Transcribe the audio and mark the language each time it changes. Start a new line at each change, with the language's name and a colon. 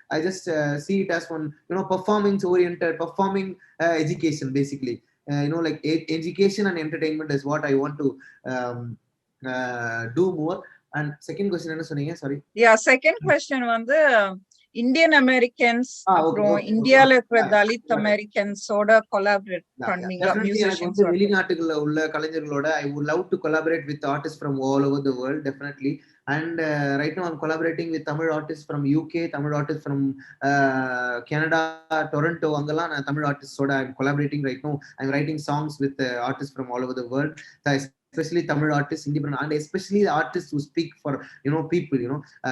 English: I just see it as one performance oriented, performing education basically. Education and entertainment is what I want to do more. And second question
Tamil: என்ன சொன்னீங்க?
English: Sorry. Yeah, second question வந்து Indian Americans அப்புறம் okay.
Tamil: இந்தியால இருக்கிற Dalit அமெரிக்கன்ஸோட collaborate பண்ணுவீங்க
English: Definitely எனக்கு musicians
Tamil: வந்து வெளிநாட்டுகள்ல உள்ள கலைஞர்களோட
English: I would love to collaborate with artists from all over the world, definitely. And right now I'm collaborating with Tamil artists from UK, Tamil artists from Canada, Toronto.
Tamil: அங்கெல்லாம் நான்
English: Tamil artists ஓட I'm collaborating right now. I'm writing songs with artists from all over the world, especially Tamil artists, independent, and especially the artists who speak for people.